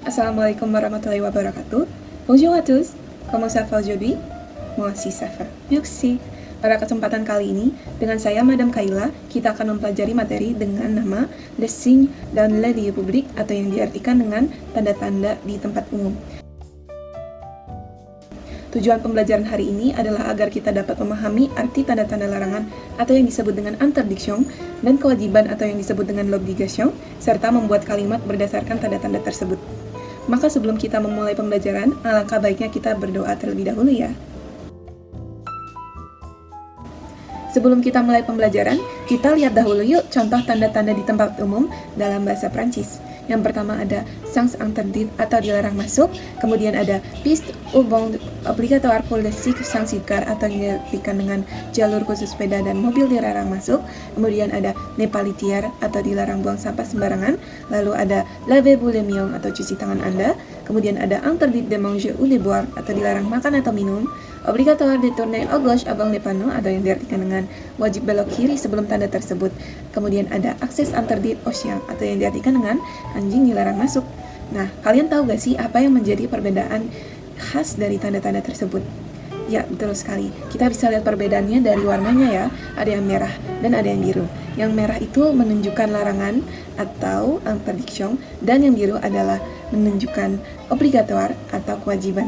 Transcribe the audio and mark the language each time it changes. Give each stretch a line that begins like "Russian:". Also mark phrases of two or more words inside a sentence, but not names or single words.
Arabic: السلام عليكم ورحمة الله وبركاته.
French: Bonjour à tous. Comment ça va aujourd'hui? Moi aussi ça va. Merci.
Indonesian: Pada kesempatan kali ini, dengan saya Madam Kaila, kita akan mempelajari materi dengan nama
French: les signes dans la vie publique
Indonesian: atau yang diartikan dengan tanda-tanda di tempat umum. Tujuan pembelajaran hari ini adalah agar kita dapat memahami arti tanda-tanda larangan atau yang disebut dengan interdiction dan kewajiban atau yang disebut dengan l'obligation, serta membuat kalimat berdasarkan tanda-tanda tersebut. Maka sebelum kita memulai pembelajaran, alangkah baiknya kita berdoa terlebih dahulu ya. Sebelum kita mulai pembelajaran, kita lihat dahulu yuk contoh tanda-tanda di tempat umum dalam bahasa Prancis. Yang pertama ada
French: sans interdit
Indonesian: atau dilarang masuk, kemudian ada
French: piste ou bande obligatoire pour les cycles sans car
Indonesian: atau yang diartikan dengan jalur khusus sepeda dan mobil dilarang masuk, kemudian ada
French: ne pas litière
Indonesian: atau dilarang buang sampah sembarangan, lalu ada
French: lavez-vous les mains
Indonesian: atau cuci tangan Anda, kemudian ada
French: interdit de manger ou de boire
Indonesian: atau dilarang makan atau minum,
French: obligatoire de tourner à gauche avant les panneaux
Indonesian: atau yang diartikan dengan wajib belok kiri sebelum tanda tersebut, kemudian ada
French: accès interdit aux chiens
Indonesian: atau yang diartikan dengan anjing dilarang masuk. Nah, kalian tahu gak sih apa yang menjadi perbedaan khas dari tanda-tanda tersebut? Ya, betul sekali. Kita bisa lihat perbedaannya dari warnanya ya. Ada yang merah dan ada yang biru. Yang merah itu menunjukkan larangan atau interdiction, dan yang biru adalah menunjukkan obligatoire atau kewajiban.